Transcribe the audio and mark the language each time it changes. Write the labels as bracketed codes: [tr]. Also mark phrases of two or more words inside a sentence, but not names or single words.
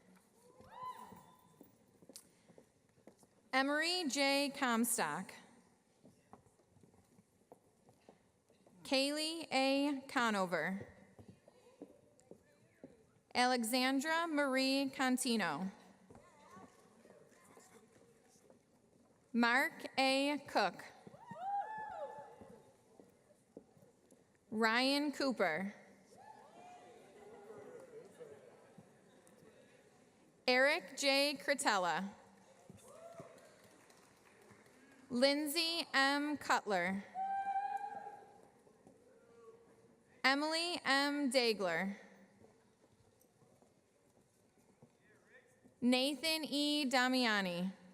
[en] Emery J. Comstock. Kaylee A. Conover. Alexandra Marie Contino. Mark A. Cook. Ryan Cooper. Eric J. Cretella. Lindsay M. Cutler. Emily M. Dagler. Nathan E. Damiani.